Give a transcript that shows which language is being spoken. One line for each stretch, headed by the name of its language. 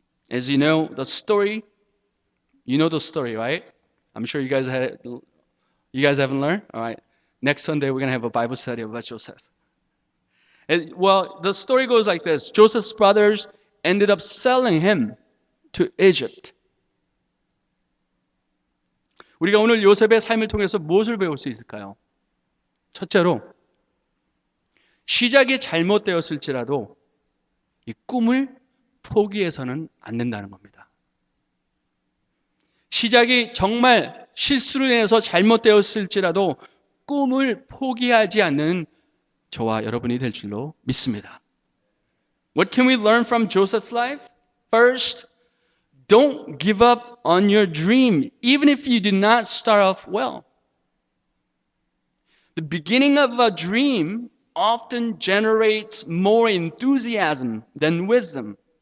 English: As you know the story, right? I'm sure you guys haven't learned? All right. Next Sunday we're going to have a Bible study about Joseph. Well, the story goes like this. Joseph's brothers ended up selling him to Egypt.
Korean: 우리가 오늘 요셉의 삶을 통해서 무엇을 배울 수 있을까요? 첫째로, 시작이 잘못되었을지라도 이 꿈을 포기해서는 안 된다는 겁니다. 시작이 정말 실수로 인해서 잘못되었을지라도 꿈을 포기하지 않는 저와 여러분이 될 줄로 믿습니다.
English: What can we learn from Joseph's life? First, don't give up on your dream, even if you did not start off well. The beginning of a dream often generates more enthusiasm than wisdom.